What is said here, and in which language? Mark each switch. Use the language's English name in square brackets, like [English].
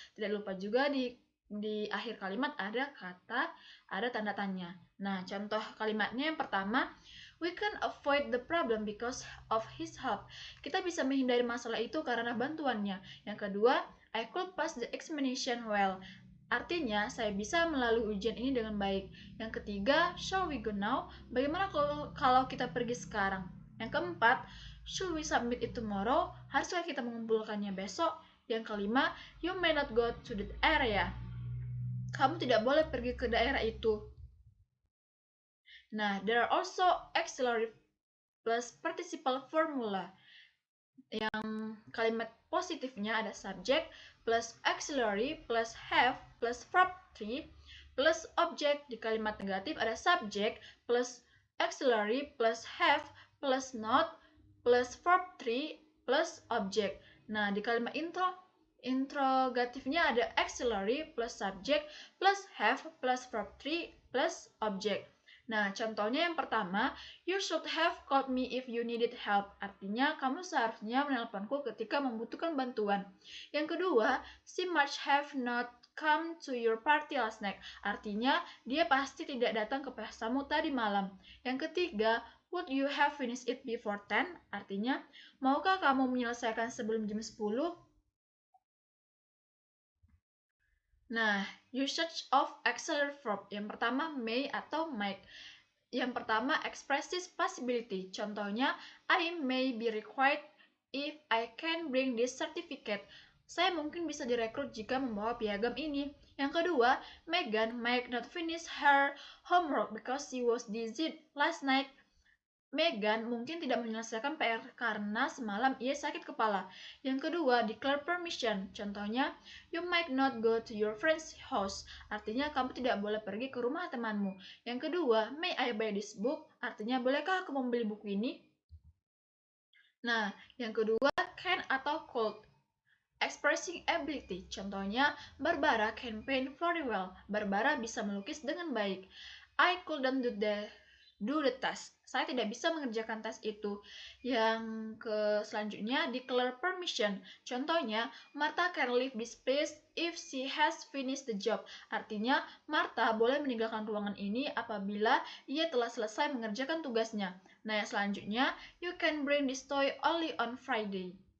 [Indonesian] Tidak lupa juga di akhir kalimat ada tanda tanya. Nah, contoh kalimatnya yang pertama, [English] we can avoid the problem because of his help. [Indonesian] Kita bisa menghindari masalah itu karena bantuannya. Yang kedua, [English] I could pass the examination well. [Indonesian] Artinya, saya bisa melalui ujian ini dengan baik. Yang ketiga, [English] shall we go now? [Indonesian] Bagaimana kalau kita pergi sekarang? Yang keempat, [English] should we submit it tomorrow? [Indonesian] Haruskah kita mengumpulkannya besok? [English] Yang kelima, you may not go to that area. [Indonesian] Kamu tidak boleh pergi ke daerah itu. [English] Nah, there are also auxiliary plus participle formula. [Indonesian] Yang kalimat positifnya ada [English] subject plus auxiliary plus have plus verb 3 plus object. [Indonesian] Di kalimat negatif ada [English] subject plus auxiliary plus have plus not plus verb 3 plus object. [Indonesian] Nah, di kalimat interrogatifnya ada [English] auxiliary plus subject plus have plus verb 3 plus object. [Indonesian] Nah, contohnya yang pertama, [English] you should have called me if you needed help. [Indonesian] Artinya, kamu seharusnya menelponku ketika membutuhkan bantuan. Yang kedua, [English] she must have not come to your party last night. [Indonesian] Artinya, dia pasti tidak datang ke pestamu tadi malam. Yang ketiga, [English] would you have finished it before 10? [Indonesian] Artinya, maukah kamu menyelesaikan sebelum jam 10? [English] Nah, usage of auxiliary verb. [Indonesian] Yang pertama, [English] may atau might. [Indonesian] Yang pertama, [English] expresses possibility. [Indonesian] Contohnya, [English] I may be required if I can bring this certificate. [Indonesian] Saya mungkin bisa direkrut jika membawa piagam ini. Yang kedua, [English] Megan might not finish her homework because she was dizzy last night. [Indonesian] Megan mungkin tidak menyelesaikan PR karena semalam ia sakit kepala. Yang kedua, [English] declare permission. [Indonesian] Contohnya, [English] you might not go to your friend's house. [Indonesian] Artinya, kamu tidak boleh pergi ke rumah temanmu. Yang kedua, [English] may I buy this book? [Indonesian] Artinya, bolehkah aku membeli buku ini? Nah, yang kedua, [English] can [Indonesian] atau [English] could. Expressing ability. [Indonesian] Contohnya, [English] Barbara can paint very well. [Indonesian] Barbara bisa melukis dengan baik. [English] I couldn't do the task. [Indonesian] Saya tidak bisa mengerjakan tes itu. Yang selanjutnya, [English] declare permission. [Indonesian] Contohnya, [English] Martha can leave this place if she has finished the job. [Indonesian] Artinya, Martha boleh meninggalkan ruangan ini apabila ia telah selesai mengerjakan tugasnya. Nah, yang selanjutnya, [English] you can bring this toy only on Friday.